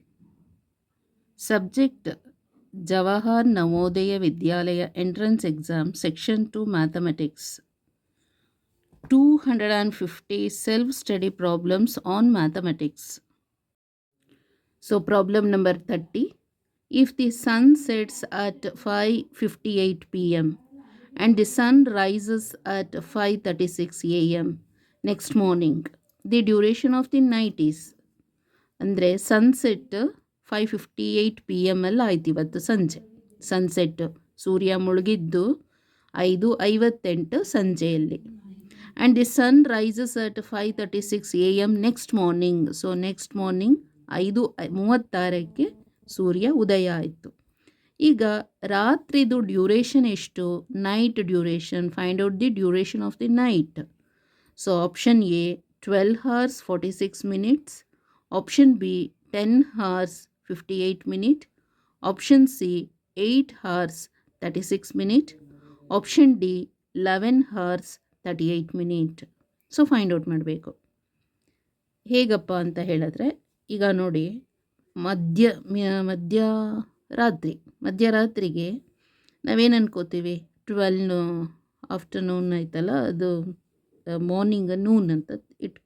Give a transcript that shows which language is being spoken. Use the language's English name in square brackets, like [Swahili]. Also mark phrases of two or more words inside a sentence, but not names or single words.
[English] Subject Jawahar Navodaya Vidyalaya Entrance Exam Section 2 Mathematics 250 Self-Study Problems on Mathematics. So problem number 30. If the sun sets at 5:58 pm and the sun rises at 5:36 am next morning, the duration of the night is [Kannada] ಅಂದರೆ ಸನ್ಸೆಟ್ 5:58 ಅಲ್ಲಿ ಆಯ್ತು ಇವತ್ತು ಸಂಜೆ. ಸನ್ಸೆಟ್ ಸೂರ್ಯ ಮುಳುಗಿದ್ದು 5:58 ಸಂಜೆಯಲ್ಲಿ. [English] and the sun rises at 5:36 am next morning. so next morning [Kannada] 5:36ಕ್ಕೆ ಸೂರ್ಯ ಉದಯ ಆಯಿತು. ಈಗ ರಾತ್ರಿದು ಡ್ಯೂರೇಷನ್ ಎಷ್ಟು? [English] Night duration. Find out the duration of the night. so option A 12 hours 46 minutes. Option B 10 hours 58 minutes. Option C 8 hours 36 minutes. Option D 11 hours 38 minutes. so find out [Kannada] ಮಾಡಬೇಕು. ಹೇಗಪ್ಪ ಅಂತ ಹೇಳಿದ್ರೆ, ಈಗ ನೋಡಿ, ಮಧ್ಯರಾತ್ರಿಗೆ ನಾವೇನು ಅನ್ಕೋತೀವಿ? 12 ಆಫ್ಟರ್ನೂನ್ ಆಯ್ತಲ್ಲ, ಅದು [English] morning noon [Kannada] ಅಂತ ಇಟ್ಕೊ.